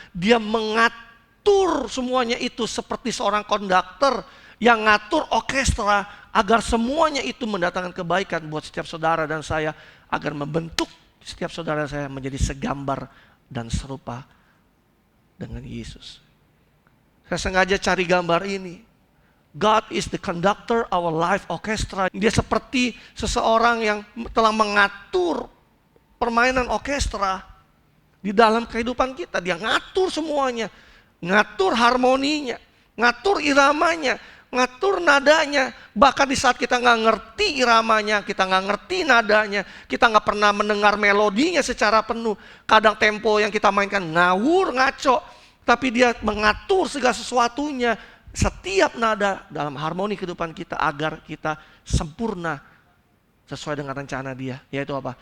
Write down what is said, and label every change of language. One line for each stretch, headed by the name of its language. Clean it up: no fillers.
Indonesian: Dia mengatur semuanya itu seperti seorang konduktor yang ngatur orkestra agar semuanya itu mendatangkan kebaikan buat setiap saudara dan saya, agar membentuk setiap saudara saya menjadi segambar dan serupa dengan Yesus. Saya sengaja cari gambar ini.
English: God is the conductor our life orchestra.
Indonesian: Dia seperti seseorang yang telah mengatur permainan orkestra di dalam kehidupan kita. Dia ngatur semuanya, ngatur harmoninya, ngatur iramanya, ngatur nadanya. Bahkan di saat kita nggak ngerti iramanya, kita nggak ngerti nadanya, kita nggak pernah mendengar melodinya secara penuh. Kadang tempo yang kita mainkan ngawur, ngaco, tapi dia mengatur segala sesuatunya, setiap nada dalam harmoni kehidupan kita agar kita sempurna sesuai dengan rencana dia, yaitu apa?